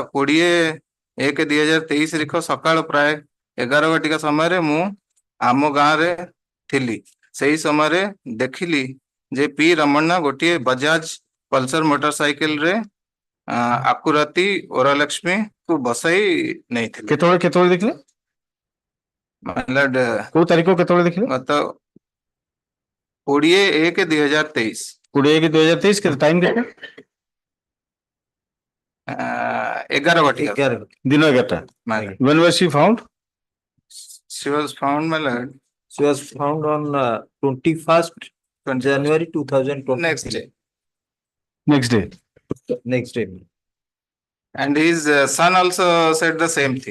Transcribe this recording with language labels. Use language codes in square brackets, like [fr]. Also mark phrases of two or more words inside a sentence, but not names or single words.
[or] 20/1/2023 ସକାଳ ପ୍ରାୟ 11 ଘଟିକା ସମୟରେ ମୁଁ ଆମ ଗାଁରେ ଥିଲି ସେହି ସମୟରେ ଦେଖିଲି ଯେ ପି ରମଣ୍ଣା ଗୋଟିଏ ବଜାଜ ପଲ୍ସର ମୋଟରସାଇକେଲରେ ଆକୁରାତି ଓରାଲକ୍ଷ୍ମୀ କୁ ବସାଇ ନେଇଥିଲେ କେତେବେଳେ ଦେଖିଲେ କୋଉ ତାରିଖ କେତେବେଳେ ଦେଖିଲେ ଗତ 20/1/2023 20/1/2023 କେତେ ଟାଇମ କେତେ 11 ଘଟିକା ଦିନ 11ଟା [en] when was she found? She was found, my lord. She was found on 21st January 2020. Next day. And his son also said the same thing.